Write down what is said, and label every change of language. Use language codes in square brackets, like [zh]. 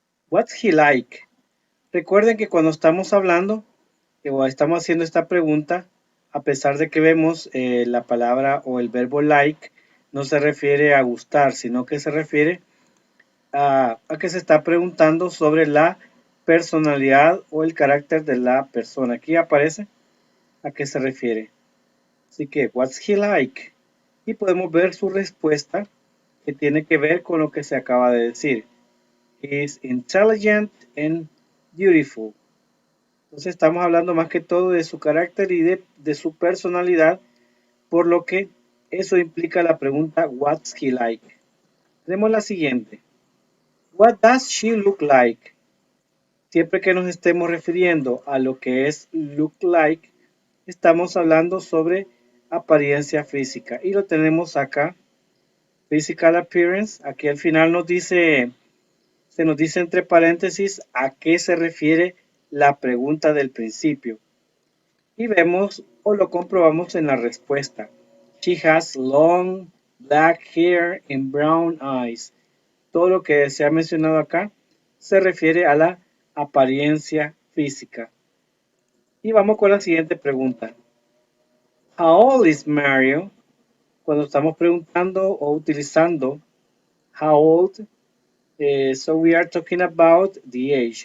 [en] What's he like? [es] Recuerden que cuando estamos hablando o estamos haciendo esta pregunta, a pesar de que vemos la palabra o el verbo like, no se refiere a gustar, sino que se refiere a que se está preguntando sobre la personalidad o el carácter de la persona. Aquí aparece a qué se refiere. Así que, [en] what's he like? [es] Y podemos ver su respuesta que tiene que ver con lo que se acaba de decir. [en] He's intelligent and beautiful. [es] Entonces estamos hablando más que todo de su carácter y de su personalidad, por lo que eso implica la pregunta [en] what's he like. [es] Tenemos la siguiente. [en] What does she look like? [es] Siempre que nos estemos refiriendo a lo que es look like, estamos hablando sobre apariencia física. Y lo tenemos acá, physical appearance. Aquí al final se nos dice entre paréntesis a qué se refiere la pregunta del principio. Y vemos o lo comprobamos en la respuesta. [en] She has long black hair and brown eyes. [es] Todo lo que se ha mencionado acá se refiere a la apariencia física. Y vamos con la siguiente pregunta. [en] How old is Mario? [es] Cuando estamos preguntando o utilizando [en] how old, so we are talking about the age.